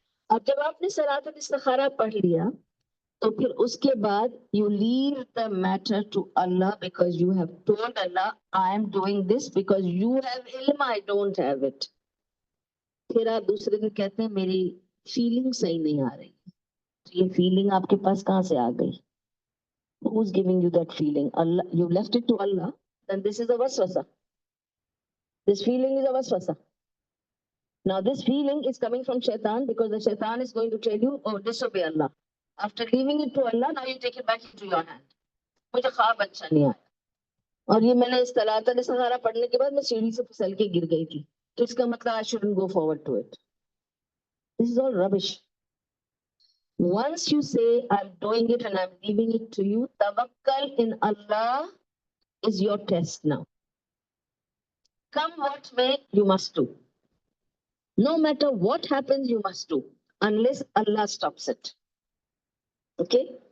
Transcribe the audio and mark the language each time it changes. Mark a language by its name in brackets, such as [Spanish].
[Hindi] अब जब आपने सलात और इस्तिखारा पढ़ लिया तो फिर उसके बाद [English] You leave the matter to Allah, because you have told Allah I am doing this because you have इल्म, I don't have it. [Hindi] फिर आप दूसरे दिन कहते हैं मेरी फीलिंग सही नहीं आ रही, तो ये फीलिंग आपके पास कहाँ से आ गई? [English] Who's giving you that feeling? Allah, you left it to Allah, then this is a waswasa. This feeling is a waswasa. Now this feeling is coming from shaitan because the shaitan is going to tell you, oh, disobey Allah. After leaving it to Allah, now you take it back into your hand. [Hindi] मुझे ख्वाब अच्छा नहीं आया, और ये मैंने इस सलात अल इस्तिखारा पढ़ने के बाद मैं सीढ़ी से फिसल के गिर गई थी, तो इसका मतलब [English] I shouldn't go forward to it. This is all rubbish. Once you say I'm doing it and I'm leaving it to you, tawakkal in Allah is your test now. Come what may, you must do. No matter what happens, you must do, unless Allah stops it. Okay?